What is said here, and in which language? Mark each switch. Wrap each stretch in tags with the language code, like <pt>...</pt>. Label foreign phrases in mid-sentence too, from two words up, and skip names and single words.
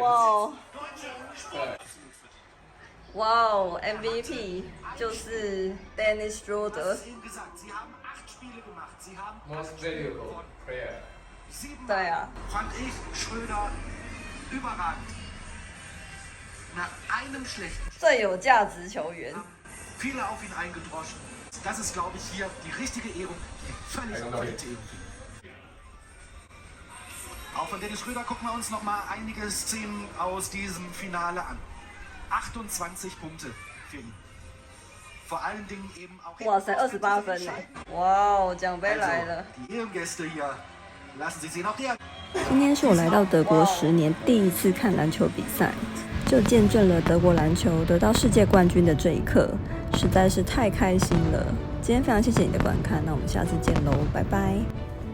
<zh>哇哦 ，MVP 就是 Dennis Schroeder。</zh> <en>Most valuable player。</en> <zh>对啊。</zh> <de>Fand ich Schröder überragend. Nach einem schlechten</de> <zh>最有价值球员。</zh> <de>Viele auf ihn eingedroschen. Das ist, glaube ich, hier die richtige Ehrung, die völlig korrekte Ehrung. Auch von Dennis Schröder gucken wir uns noch mal einige Szenen aus diesem Finale an. 28 Punkte für ihn. Vor allen Dingen eben auch.</de> <zh>哇塞，28分呢！哇哦，奖杯来了。</zh> <de>Die Ehrengäste hier, lassen Sie sehen, auch der.</de> <zh>今天是我来到德国10年第一次看篮球比赛，就见证了德国篮球得到世界冠军的这一刻，实在是太开心了。今天非常谢谢你的观看，那我们下次见喽，拜拜。</zh>